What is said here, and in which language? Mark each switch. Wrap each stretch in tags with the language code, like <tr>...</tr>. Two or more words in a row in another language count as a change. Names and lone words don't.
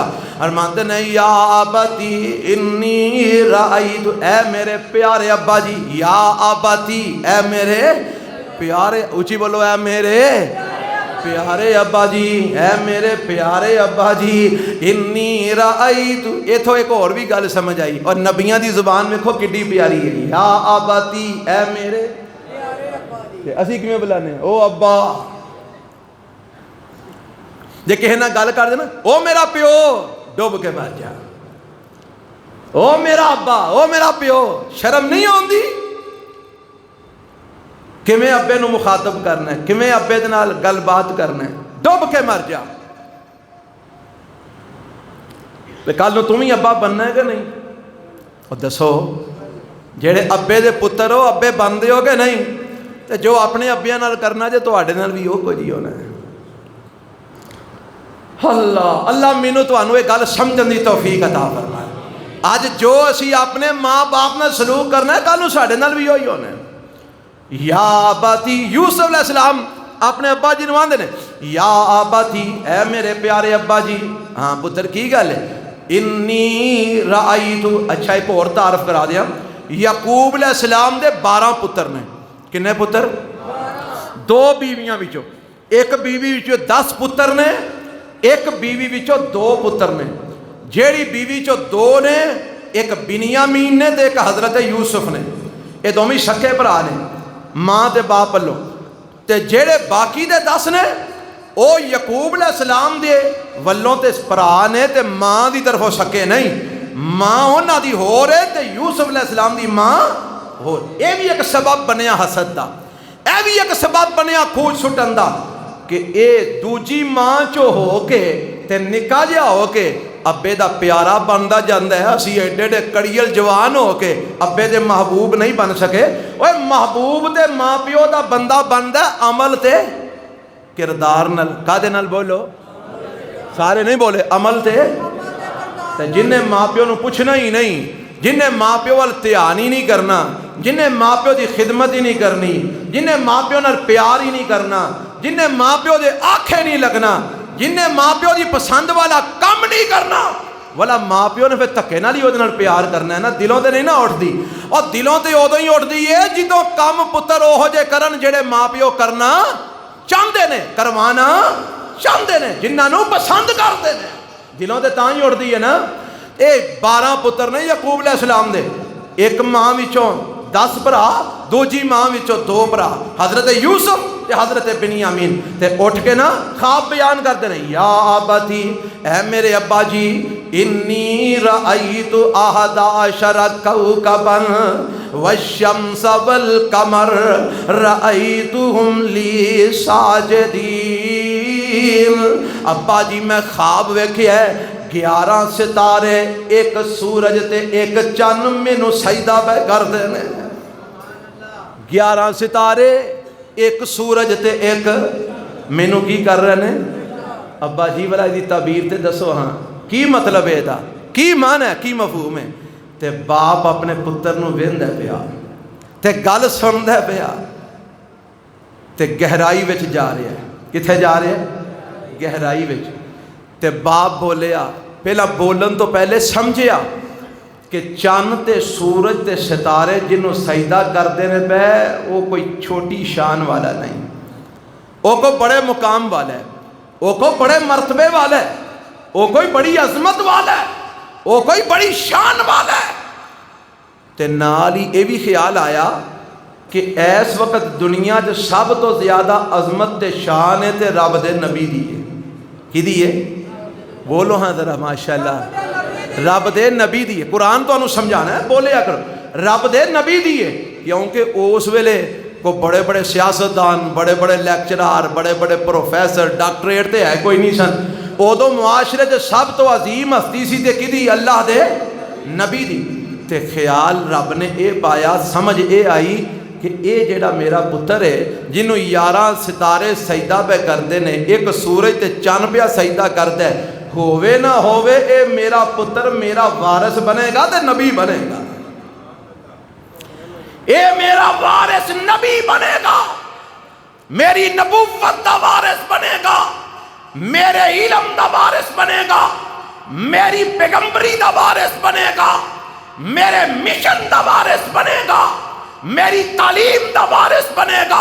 <ur>فرماتے ہیں</ur> <ar>یا ابتی انی رأیت</ar> <pa>اے میرے پیارے ابا جی.</pa> <ar>یا ابتی</ar> <pa>اے میرے پیارے اونچی بولو اے میرے پیارے ابا جی اے میرے پیارے ابا جی</pa> <ar>انی رأیت.</ar> <pa>ایتھوں ایک اور بھی گل سمجھ آئی اور نبیاں دی زبان ویکھو کڈی پیاری ہے.</pa> <ar>یا اباتی</ar> <pa>اے میرے پیارے ابا جی. اسی کیویں بلانے او ابا. جے کہے نہ گل کر دے نا او میرا پیو ڈوب کے مر جا. او میرا ابا او میرا پیو. شرم نہیں آندی؟ کیویں ابے نو مخاطب کرنا ہے کیویں ابے دے نال گل بات کرنا ہے. ڈوب کے مر جا. تے کل نو تم ہی ابا بننا ہے کہ نہیں؟ اور دسو جیڑے ابے دے پتر ہو ابے بندے ہو کہ نہیں؟ تے جو اپنے ابیاں نال کرنا جے تواڈے نال بھی او کچھ ہی ہونا ہے. اللہ اللہ مینوں تانوں یہ گل سمجھن دی توفیق عطا فرمائے. اج جو اسی اپنے ماں باپ نال سلوک کرنا ہے کل نو ساڈے نال بھی وہی ہونا ہے.</pa> <ar>یا اباتی</ar> <pa>یوسف</pa> <ar>علیہ السلام</ar> <pa>اپنے ابا جی نو آندے نے</pa> <ar>یا اباتی</ar> <pa>اے میرے پیارے ابا جی. ہاں پتر کی گل ہے؟</pa> <ar>انی رأیت.</ar> <pa>اچھا ایک اور تعارف کرا دیا. یعقوب</pa> <ar>علیہ السلام</ar> <pa>دے 12 پتر نے. کنے پتر؟ 2 بیویاں وچوں. ایک بیوی وچوں 10 پتر نے ایک بیوی وچوں 2 پتر نے. جیڑی بیوی چوں 2 نے ایک بنیامین نے تے ایک حضرت یوسف نے، یہ دونوں سکے بھرا نے ماں تے باپ والوں، تے جیڑے باقی دے 10 نے او یعقوب</pa> <ar>علیہ السلام</ar> <pa>دے ولوں تے بھرا نے تے ماں دی طرفوں سکے نہیں، ماں انہاں دی ہو رہے تے یوسف</pa> <ar>علیہ السلام</ar> <pa>دی ماں ہو۔ اے بھی ایک سبب بنیا حسد دا، اے بھی ایک سبب بنیا کھوج سٹن دا کہ اے دوجی ماں چو ہو کے تے نکا جا ہو کے ابے دا پیارا بندا جاندا ہے، اسی ایڈے ایڈے کڑیل جوان ہو کے ابے دے محبوب نہیں بن سکے۔ اوے محبوب تے ماں پیو دا بندہ بندا عمل تے کردار نال، کادے نال بولو سارے نہیں بولے، عمل تے جن نے ماں پیو نو پوچھنا ہی نہیں، جن نے ماں پیو وال دھیان ہی نہیں کرنا، جن نے ماں پیو دی خدمت ہی نہیں کرنی، جن نے ماں پیو نال پیار ہی نہیں کرنا، جن نے ماں پیو دے آنکھیں نہیں لگنا، جن نے ماں پیو دی پسند والا کم نہیں کرنا، والا ماں پیو نے پھر دھکے نال ہی اودے نال پیار کرنا ہے نا، دلوں تے نہیں نا اٹھدی۔ اور دلوں تے اودوں ہی اٹھدی ہے جدوں کم پتر اوہو جے کرن جڑے ماں پیو کرنا چاہندے نے، کروانا چاہندے نے، جنہاں نو پسند کردے نے، دلوں تے تاں ہی اٹھدی ہے نا۔ اے 12 پتر نے یعقوب</pa> <ar>علیہ السلام</ar> <pa>دے، ایک ماں وچوں 10 بھرا، دوجی ماں وچوں 2 بھرا، حضرت یوسف تے حضرت بنیامین، تے اٹھ کے نا خواب بیان کرتے ہیں،</pa> <ar>یا ابتی</ar> <pa>اے میرے ابا جی،</pa> <ar>انی رأیت 11 کوکبا والشمس والقمر رأیتہم لی ساجدین۔</ar> <pa>ابا جی میں خواب ویکھیا ہے 11 ستارے، ایک سورج تے ایک چن مینوں سجدہ پہ کردے نے، 11 ستارے ایک سورج تے ایک مینوں کی کر رہے نے۔ ابا جی والا دی تعبیر تے دسو ہاں کی مطلب ہے دا، کی معنی ہے، کی مفہوم ہے؟ تے باپ اپنے پتر نو ویندا پیا تے گل سندا پیا تے گہرائی وچ جا رہا ہے، کتھے جا رہا ہے؟ گہرائی وچ۔ تے باپ بولیا، پہلا بولن تو پہلے سمجھیا کہ چاند تے سورج تے ستارے جنہوں سجدہ کردے نے پہ</pa> <ur>وہ کوئی چھوٹی شان والا نہیں، وہ کوئی بڑے مقام والا ہے، وہ کوئی بڑے مرتبے والا ہے، وہ کوئی بڑی عظمت والا ہے، وہ کوئی بڑی شان والا ہے۔</ur> <pa>تے نال ہی یہ بھی خیال آیا کہ اس وقت دنیا جو سب تو زیادہ عظمت تے شان ہے تے رب دے نبی دی ہے، کی دی ہے؟ بولو ہاں ذرا ماشاءاللہ، رب دے نبی دی ہے۔ قرآن تو انہوں سمجھانا ہے، بولیا کرو رب دے نبی دی ہے، کیونکہ اس ویلے کو بڑے بڑے سیاستدان، بڑے بڑے لیکچرار، بڑے بڑے پروفیسر، ڈاکٹریٹ تے ہے کوئی نہیں سن، ادو معاشرے تے سب تو عظیم ہستی سی تے کدی اللہ دے نبی دی۔ تے خیال رب نے اے پایا، سمجھ اے آئی کہ اے جیڑا میرا پتر ہے جنہوں 11 ستارے سجدہ پہ کردے نے، ایک سورج تے چاند پہ سجدہ کردے ہے، ہووے نہ ہووے اے میرا پتر میرا وارث بنے گا تے نبی بنے گا، اے میرا وارث نبی بنے گا، میری نبوت دا وارث بنے گا، میرے علم دا وارث بنے گا، میری پیغمبری دا وارث بنے گا، میرے مشن دا وارث بنے گا، میری تعلیم دا وارث بنے گا۔</pa>